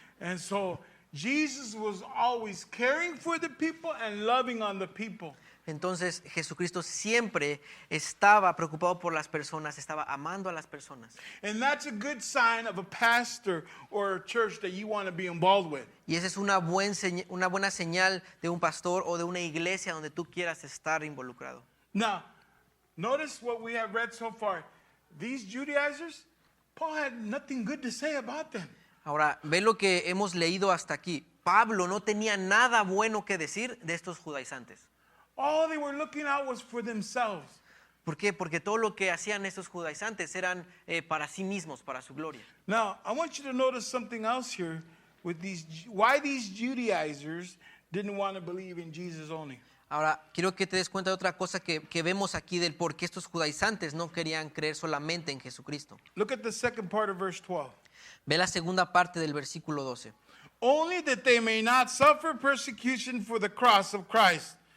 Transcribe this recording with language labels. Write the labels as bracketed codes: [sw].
[en] And so Jesus was always caring for the people and loving on the people. [es] Entonces Jesucristo siempre estaba preocupado por las personas, estaba amando a las personas. [en] And that's a good sign of a pastor or a church that you want to be involved with. [es] Y esa es una buena señal de un pastor o de una iglesia donde tú quieras estar involucrado. [en] Now, notice what we have read so far. These Judaizers, Paul had nothing good to say about them. [es] Ahora, ve lo que hemos leído hasta aquí. Pablo no tenía nada bueno que decir de estos judaizantes. [en] All they were looking out was for themselves. [es] ¿Por qué? Porque todo lo que hacían estos judaizantes eran para sí mismos, para su gloria. [en] Now, I want you to notice something else here with why these Judaizers didn't want to believe in Jesus only. [es] Ahora, quiero que te des cuenta de otra cosa que vemos aquí del por qué estos judaizantes no querían creer solamente en Jesucristo. [en] Look at the second part of verse 12. [es] Ve la segunda parte del versículo 12. [en] Only that they may not suffer persecution for the cross of Christ.